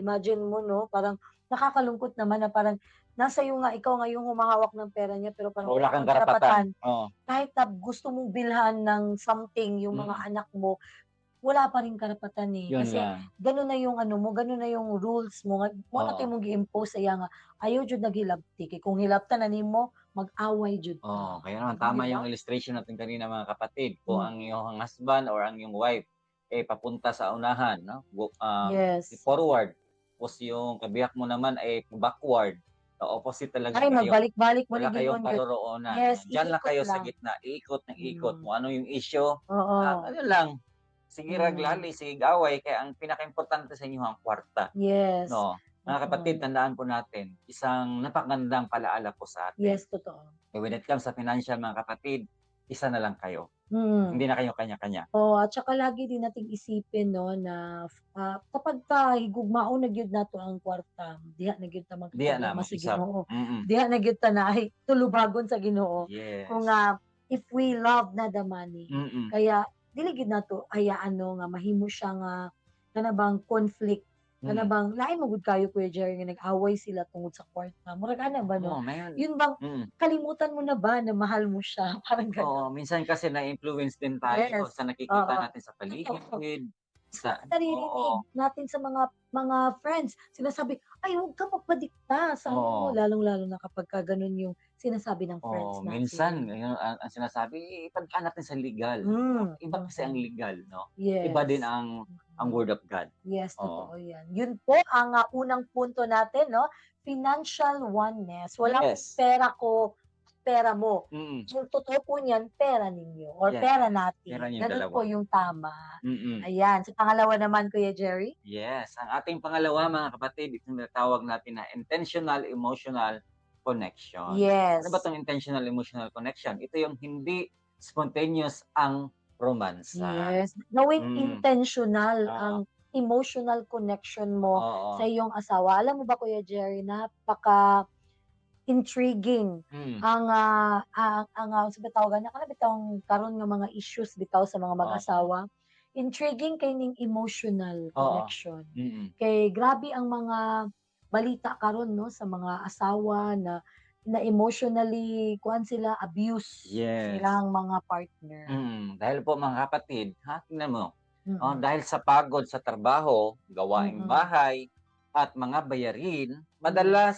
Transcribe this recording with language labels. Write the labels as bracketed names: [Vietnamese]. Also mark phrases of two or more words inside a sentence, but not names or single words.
[Filipino] Imagine mo 'no, parang nakakalungkot naman na parang nasa iyo nga, ikaw nga yung humahawak ng pera niya pero parang Wala wala kang kang karapatan. karapatan. Oo. Kahit na gusto mong bilhan ng something yung mga Mm. anak mo, wala pa ring karapatan, Yun Kasi lang. gano'n na yung ano mo, gano'n na yung rules mo nga mo na kay Oo. [Cebuano] mong gi-impose saya nga ayaw jud naghilabti, kay kung hilabtan na nimo, mag-away jud Oo, ta, [Filipino] kaya naman 'di tama ba? yung illustration natin kanina mga kapatid, kung ang Mm. iyong husband or ang iyong wife, papunta sa unahan 'no, Yes. forward, tapos yung kabiyak mo naman ay backward, opposite talaga Ay kayo. [Cebuano] magbalik-balik mo Wala ni [Filipino] kayong [Cebuano] gingon yun. [Filipino] paroroonan, Yes, diyan lang iikot kayo sa lang. gitna, iikot ng ikot, Mm. kung ano yung issue, Oo. ano lang, sige Mm. [Cebuano] raglali, sige away, kaya ang pinakaimportante sa inyo ang kwarta, Yes. [Filipino] 'no. Mga kapatid, Mm. tandaan po natin, isang napakagandang palaala po sa atin. Yes, totoo. [English] When it comes [Filipino] sa financial mga kapatid, isa na lang kayo. Mm. Hindi na kayo kanya-kanya. Oo, at saka lagi din nating isipin 'no na, [Cebuano] kapagka higugmaon na gyud nato ang kwarta, diha na gyud ta Diya na magkaproblema sa [Filipino] mag-usap. [Cebuano] Ginoo. Mm. Diha na gyud ta naay tulubagon sa Ginoo. Kung, Yes. [English] if we love na the money, [Cebuano] Mm. kaya dili gyud nato hayaan 'no nga mahimo siya nga kana bang conflict, kana Mm. bang lain mo gud kayo Kuya Jerry nga nag-away sila tungod sa kwarta, murag ana ba 'no? [Filipino] Oo, ngayon Yun bang mm. kalimutan mo na ba na mahal mo siya, parang Oo, gano'n. minsan kasi na-influence din tayo Yes, sa nakikita oo. natin sa paligid, Sa Naririnig oo, natin sa mga friends, sinasabi, "Ay, huwag kang magpadikta sa ano mo." oo, Lalong-lalo na kapagka gano'n yung sinasabi ng friends oo. Minsan natin. ayun ang sinasabi, ipadaan natin sa legal, 'no? Hmm, Iba kasi ang mm. legal, 'no? Iba din Yes. ang Mm. [English] word of God. [Filipino] Yes, Oo. totoo 'yan. Yun po ang, unang punto natin 'no, [English] financial oneness. [Filipino] Walang Yes. pera ko, pera mo. Mm. Yung totoo po niyan, pera ninyo or Yes. pera Meron natin, yung gano'n po dalawa. yung tama. Mm. Ayan, sa pangalawa naman Kuya Jerry? Yes, ang ating pangalawa mga kapatid, ito tinatawag natin na [English] intentional emotional connection. [Filipino] Ano ba Yes. 'tong [English] intentional emotional connection? [Filipino] Ito yung hindi spontaneous ang romansa. Yes, gawing Mm, intentional oo, ang [English] emotional connection [Filipino] mo oo. sa iyong asawa. Alam mo ba Kuya Jerry, napaka-intriguing Hmm, [Cebuano] sa bitaw gani kana bitawng karon nga mga issues bitaw sa mga oo, mag-asawa. Intriguing kay ning emotional oo. connection. Mm, Kay grabe ang mga balita karon 'no, sa mga asawa na na emotionally kuan sila, abuse sa yes. [Filipino] ilang mga partner. Dahil po mga kapatid, ha, tingnan mo, Mm. dahil sa pagod sa trabaho, gawaing Mm. bahay, at mga bayarin, madalas